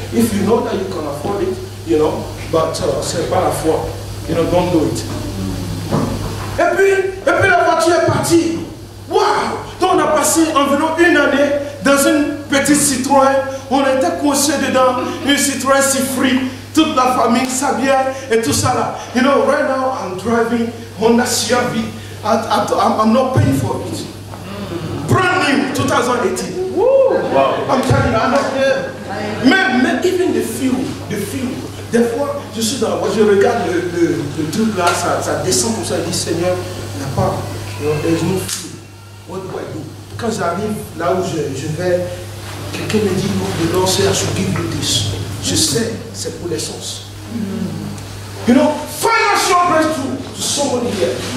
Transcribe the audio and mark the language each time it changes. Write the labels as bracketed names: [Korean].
[English] If you know that you can afford it, you know, but [French] c'est pas la foi. [English] You know, don't do it. [French] Et puis la voiture est partie. Waouh! Donc on a passé environ 1 année dans une petite Citroën. On était coincé dedans, une Citroën si free. Toute la famille, Sabia et tout ça là. [English] You know, right now I'm driving Honda CR-V. I'm not paying for it. Brand new, 2018. Woo! Wow. I'm telling you, I'm not here. Mais even the fuel. [French] Des fois, je suis dans la voiture, je regarde le truc là, ça descend comme ça, je dis Seigneur, il n'y a pas, [English] there's no fuel. What do I do? [French] Quand j'arrive là où je vais, quelqu'un me dit, [English] the Lord said I should give you this. [French] Je sais, c'est pour l'essence. [English] You know, financial breakthrough to somebody here.